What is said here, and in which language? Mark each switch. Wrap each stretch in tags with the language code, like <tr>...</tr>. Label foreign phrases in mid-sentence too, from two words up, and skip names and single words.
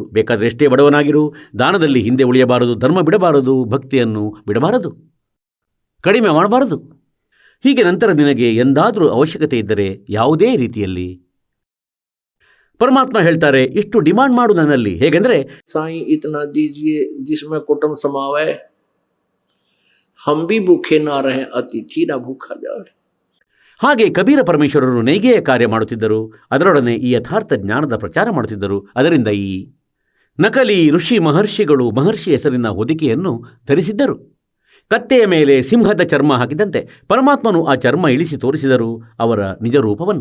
<kn>ಬೇಕಾದರೆ ಎಷ್ಟೇ ಬಡವನಾಗಿರು, ದಾನದಲ್ಲಿ ಹಿಂದೆ ಉಳಿಯಬಾರದು, ಧರ್ಮ ಬಿಡಬಾರದು, ಭಕ್ತಿಯನ್ನು ಬಿಡಬಾರದು, ಕಡಿಮೆ ಮಾಡಬಾರದು. ಹೀಗೆ ನಂತರ ನಿನಗೆ ಎಂದಾದರೂ ಅವಶ್ಯಕತೆ ಇದ್ದರೆ ಯಾವುದೇ ರೀತಿಯಲ್ಲಿ ಪರಮಾತ್ಮ ಹೇಳ್ತಾರೆ, ಇಷ್ಟು ಡಿಮಾಂಡ್ ಮಾಡು ನನ್ನಲ್ಲಿ. ಹೇಗೆಂದರೆ,</kn> <hi>साईं इतना दीजिए जिसमें कुटुंब समावे, हम भी भूखे ना रहे, अतिथि ना भूखा जाए.</hi> <kn>ಹಾಗೆ ಕಬೀರ ಪರಮೇಶ್ವರರು ನೇಯ್ಗೆಯ ಕಾರ್ಯ ಮಾಡುತ್ತಿದ್ದರು. ಅದರೊಡನೆ ಈ ಯಥಾರ್ಥ ಜ್ಞಾನದ ಪ್ರಚಾರ ಮಾಡುತ್ತಿದ್ದರು. ಅದರಿಂದ ಈ ನಕಲಿ ಋಷಿ ಮಹರ್ಷಿಗಳು ಮಹರ್ಷಿ ಹೆಸರಿನ ಹೊದಿಕೆಯನ್ನು ಧರಿಸಿದ್ದರು. ಕತ್ತೆಯ ಮೇಲೆ ಸಿಂಹದ ಚರ್ಮ ಹಾಕಿದಂತೆ ಪರಮಾತ್ಮನು ಆ ಚರ್ಮ ಇಳಿಸಿ ತೋರಿಸಿದರು ಅವರ ನಿಜ ರೂಪವನ್ನು.</kn>